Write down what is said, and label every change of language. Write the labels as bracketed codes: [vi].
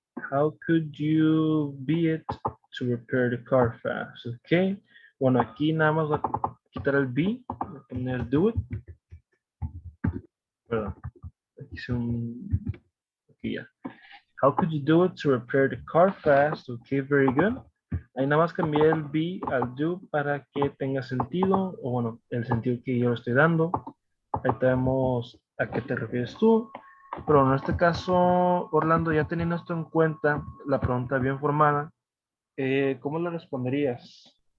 [en] How could you be it to repair the car fast? Okay. [es] Bueno, aquí nada más voy a quitar el be, voy a poner do it. Perdón. Aquí hice un... Aquí ya. [en] How could you do it to repair the car fast? Okay, very good. [es] Ahí nada más cambié el be al do para que tenga sentido, o bueno, el sentido que yo le estoy dando. Ahí tenemos a qué te refieres tú. Pero en este caso, Orlando, ya teniendo esto en cuenta, la pregunta bien formada, ¿cómo le responderías?